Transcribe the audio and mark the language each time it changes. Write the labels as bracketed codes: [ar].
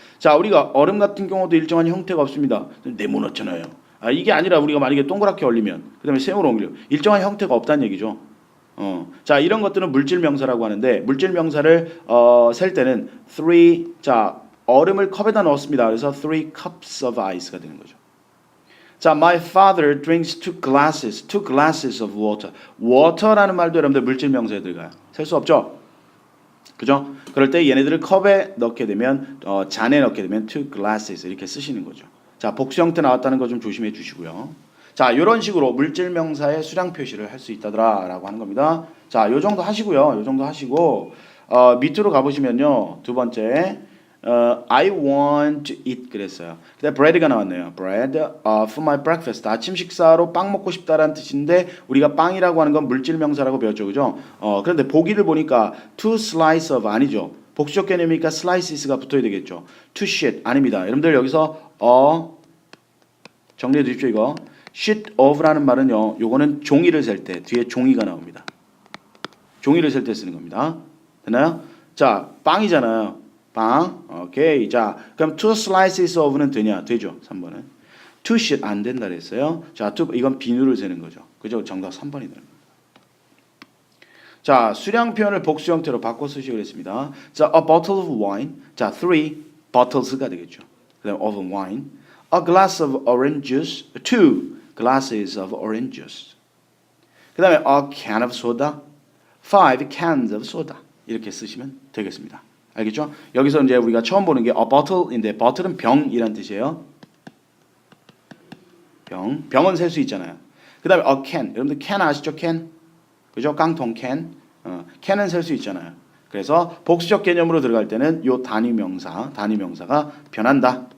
[ko] 자, 우리가 얼음 같은 경우도 일정한 형태가 없습니다. 네모났잖아요. 이게 아니라 우리가 만약에 동그랗게 얼리면 그 다음에 세모로 옮기려 일정한 형태가 없다는 얘기죠. 자, 이런 것들은 물질 명사라고 하는데 물질 명사를 셀 때는 3 자, 얼음을 컵에다 넣었습니다. 그래서 [en] 3 cups of ice [ko] 가 되는 거죠. [en] 자, my father drinks 2 glasses of water. [ko] water라는 말도 여러분들 물질 명사에 들어가요. 셀 수 없죠? 그죠? 그럴 때 얘네들을 컵에 넣게 되면 잔에 넣게 되면 2 glasses 이렇게 쓰시는 거죠. 자, 복수 형태 나왔다는 거 좀 조심해 주시고요. 자, 이런 식으로 물질 명사의 수량 표시를 할 수 있다라고 하는 겁니다. 자, 요 정도 하시고요. 요 정도 하시고 밑으로 가보시면요. 두 번째 [en] I want to eat [ko] 그랬어요. 근데 bread가 나왔네요. [en] bread for my breakfast. [ko] 아침 식사로 빵 먹고 싶다라는 뜻인데 우리가 빵이라고 하는 건 물질 명사라고 배웠죠, 그죠? 그런데 보기를 보니까 [en] to slice of [ko] 아니죠. 복수적 개념이니까 slices가 붙어야 되겠죠. [en] to sheet [ko] 아닙니다. 여러분들 여기서 정리해 주십시오. 이거 sheet of라는 말은요. 요거는 종이를 셀 때 뒤에 종이가 나옵니다. 종이를 셀 때 쓰는 겁니다. 됐나요? 자, 빵이잖아요. 빵. 오케이. 자, 그럼 [en] two slices of [ko] 는 되냐? 되죠. 3번은. [en] two sheet [ko] 안 된다 그랬어요. 자, 이건 비누를 세는 거죠. 그죠? 정답 3번이 되는 겁니다. 자, 수량 표현을 복수 형태로 바꿔 쓰시기로 했습니다. 자, [en] a bottle of wine. [ko] 자, 3 bottles가 되겠죠. 그다음 [en] of wine. A glass of orange juice. 2 glasses of orange juice. [ko] 그다음에 [en] a can of soda. 5 cans of soda. [ko] 이렇게 쓰시면 되겠습니다. 알겠죠? 여기서 이제 우리가 처음 보는 게 a bottle인데 bottle은 병이란 뜻이에요. 병은 셀 수 있잖아요. 그다음에 a can. 여러분들 can 아시죠? can. 그죠? 깡통 can. can은 셀 수 있잖아요. 그래서 복수적 개념으로 들어갈 때는 요 단위 명사가 변한다.